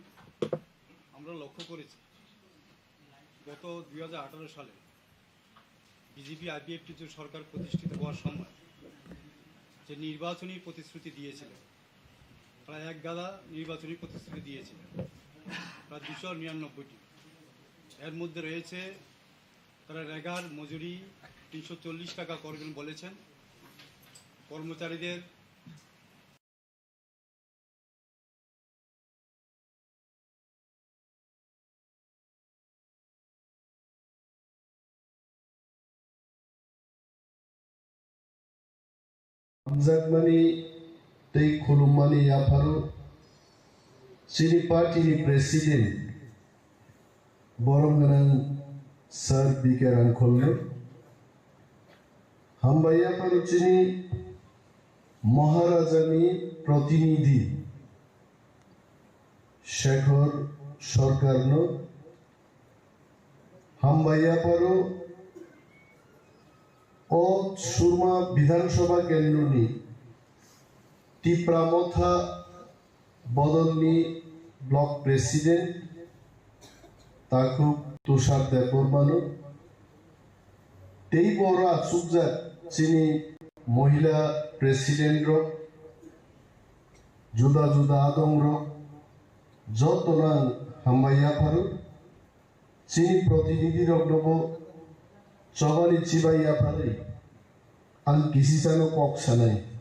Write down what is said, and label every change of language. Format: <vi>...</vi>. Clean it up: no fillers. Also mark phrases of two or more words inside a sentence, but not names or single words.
<bn>আমরা লক্ষ্য করেছি গত 2018 সালে বিজেপি আইপিএফটি সরকার প্রতিষ্ঠিত হওয়ার সময় যে নির্বাচনী প্রতিশ্রুতি দিয়েছিল, প্রায় 1 গাদা নির্বাচনী প্রতিশ্রুতি দিয়েছিল, প্রায় 299টি। এর মধ্যে রয়েছে তারা রেগার মজুরি 340 টাকা করবেন বলেছেন, কর্মচারীদের</bn> <trp>Amzakmani tei khulumani yapharu chini party ni president boromganan sir bikeran kholle hambaya paru chini maharajani protinidhi shekhar sarkarno hambaya paru ও সুরমা বিধানসভা কেন্দ্রনি টিপ্রা মথা বদলনি</trp> <en>block president</en> <trp>তাকু তুষার দেববর্মানো তেই বড় আচুকজাত চিনি মহিলা প্রেসিডেন্ট জুদা জুদা আদং যতনাং হাম্বাইয়া ফারু চিনি প্রতিনিধি রগ্নব চবানি চিবাইয়া ফারে আল কিসিসানো ককসানাই</trp>